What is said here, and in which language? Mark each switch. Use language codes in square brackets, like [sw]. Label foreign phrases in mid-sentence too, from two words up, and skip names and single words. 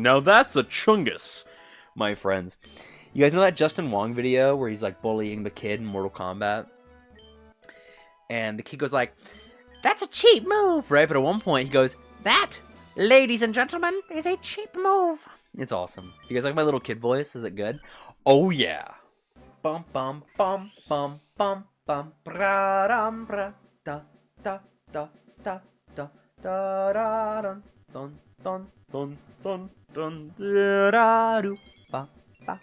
[en] Now that's a Chungus, my friends. You guys know that Justin Wong video where he's like bullying the kid in Mortal Kombat? And the kid goes like, that's a cheap move, right? But at one point he goes, that, ladies and gentlemen, is a cheap move. It's awesome. You guys like my little kid voice? Is it good? Oh yeah. Bum bum bum bum bum bum bra dum bra da da da da da da da dun dun dun dun dun dun da do ba ba.